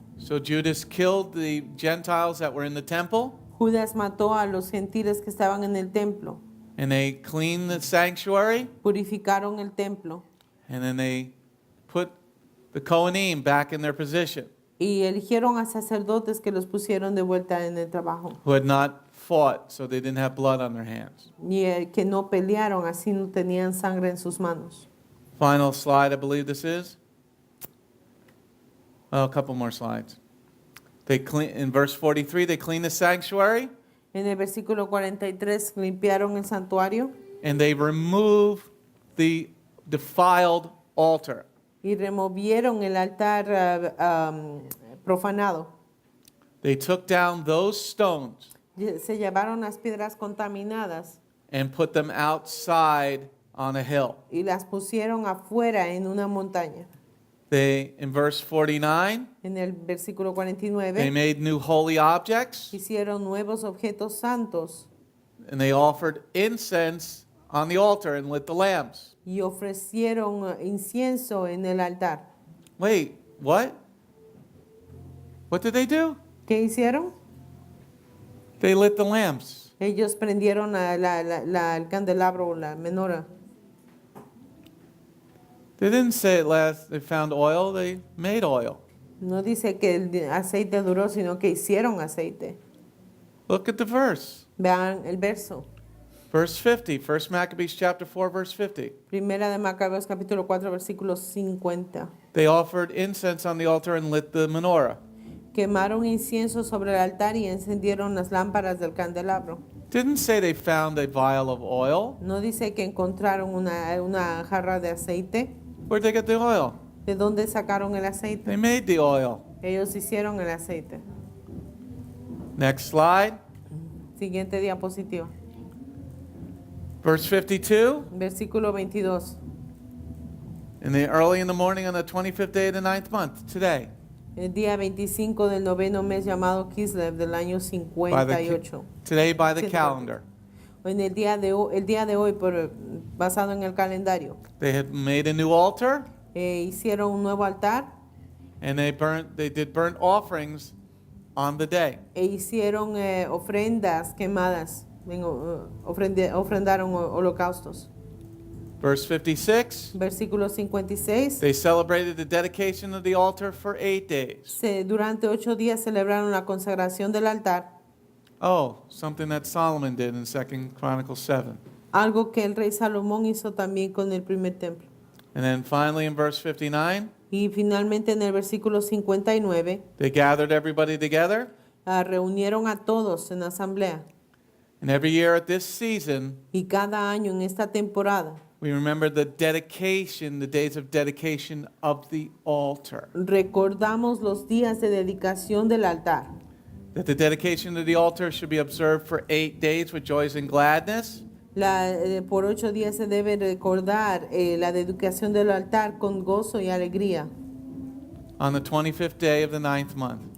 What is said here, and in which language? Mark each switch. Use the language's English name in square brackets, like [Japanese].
[English] So Judas killed the Gentiles that were in the temple, [Spanish] Judas mató a los gentiles que estaban en el templo, [English] and they cleaned the sanctuary, [Spanish] purificaron el templo [English] and then they put the Kohanim back in their position, [Spanish] y eligieron a sacerdotes que los pusieron de vuelta en el trabajo. [English] who had not fought, so they didn't have blood on their hands. [Spanish] Y que no pelearon, así no tenían sangre en sus manos. [English] Final slide, I believe this is. Well, a couple more slides. In verse 43, they cleaned the sanctuary, [Spanish] En el versículo 43 limpiaron el santuario [English] and they removed the defiled altar. [Spanish] y removieron el altar profanado. [English] They took down those stones [Spanish] Se llevaron las piedras contaminadas [English] and put them outside on a hill. [Spanish] y las pusieron afuera en una montaña. [English] In verse 49, [Spanish] En el versículo [English] they [Spanish] 49 [English] made new holy objects, [Spanish] hicieron nuevos objetos santos [English] and they offered incense on the altar and lit the lamps. [Spanish] y ofrecieron incienso en el altar. [English] Wait, what? What did they do? [Spanish] ¿Qué hicieron? [English] They lit the lamps. [Spanish] Ellos prendieron el candelabro o la menora. [English] They didn't say at last they found oil, they made oil. [Spanish] No dice que el aceite duró, sino que hicieron aceite. [English] Look at the verse. [Spanish] Vean el verso. [English] Verse 50, 1 Maccabees chapter 4, verse 50. [Spanish] Primera de Macabeos capítulo 4 versículo 50. [English] They offered incense on the altar and lit the menorah. [Spanish] Quemaron incienso sobre el altar y encendieron las lámparas del candelabro. [English] Didn't say they found a vial of oil. [Spanish] No dice que encontraron una jarra de aceite. [English] Where'd they get the oil? [Spanish] ¿De dónde sacaron el [English] They [Spanish] aceite? [English] made the oil. [Spanish] Ellos hicieron el aceite. [English] Next slide. [Spanish] Siguiente diapositiva. [English] Verse 52. [Spanish] Versículo 22. [English] Early in the morning on the 25th day of the 9th month, today. [Spanish] El día 25 del noveno mes llamado Kislev del año 58. [English] Today by the 104. calendar. [Spanish] En el día de hoy, basado en el calendario, [English] They had made a new altar, [Spanish] hicieron un nuevo altar [English] and they did burnt offerings on the day. [Spanish] e hicieron ofrendas quemadas, ofrendaron holocaustos. [English] Verse 56, [Spanish] Versículo 56. [English] they celebrated the dedication of the altar for 8 days. [Spanish] Durante 8 días celebraron la consagración del altar, [English] Oh, something that Solomon did in 2 Chronicles 7. [Spanish] algo que el rey Salomón hizo también con el primer templo. [English] And then finally in verse 59, [Spanish] Y finalmente en el versículo 59, [English] they gathered everybody together. [Spanish] reunieron a todos en asamblea. [English] And every year at this season, [Spanish] Y cada año en esta temporada [English] we remember the dedication, the days of dedication of the altar. [Spanish] recordamos los días de dedicación del altar. [English] That the dedication of the altar should be observed for 8 days with joys and gladness. [Spanish] Por 8 días se debe recordar la dedicación del altar con gozo y alegría. [English] On the 25th day of the 9th month.